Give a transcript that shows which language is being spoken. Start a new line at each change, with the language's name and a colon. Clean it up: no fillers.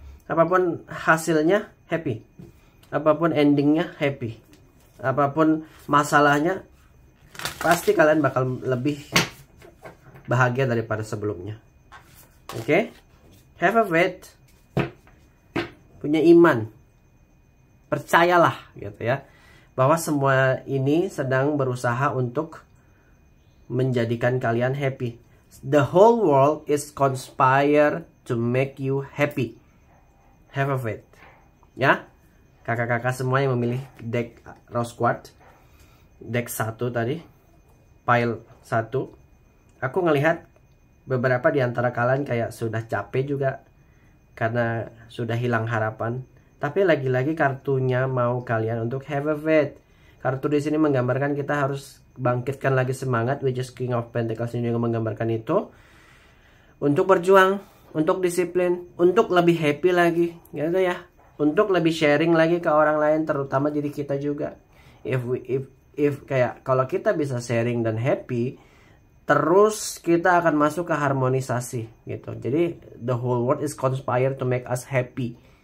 Indonesian: Apapun hasilnya happy, apapun endingnya happy, apapun masalahnya pasti kalian bakal lebih bahagia daripada sebelumnya. Oke?
English: Have a faith,
Indonesian: punya iman, percayalah gitu ya, bahwa semua ini sedang berusaha untuk menjadikan kalian happy.
English: The whole world is conspire to make you happy. Have a faith.
Indonesian: Ya, kakak-kakak semua yang memilih deck Rose Quartz, deck 1 tadi, pile 1, aku ngelihat beberapa di antara kalian kayak sudah capek juga karena sudah hilang harapan. Tapi lagi-lagi kartunya mau kalian untuk
English: have a faith.
Indonesian: Kartu di sini menggambarkan kita harus bangkitkan lagi semangat,
English: which is
Indonesian: King of Pentacles ini juga menggambarkan itu, untuk berjuang, untuk disiplin, untuk lebih happy lagi, gitu ya. Untuk lebih sharing lagi ke orang lain, terutama diri kita juga. If kayak kalau kita bisa sharing dan happy, terus kita akan masuk ke harmonisasi gitu. Jadi
English: the whole world is conspire to make us happy.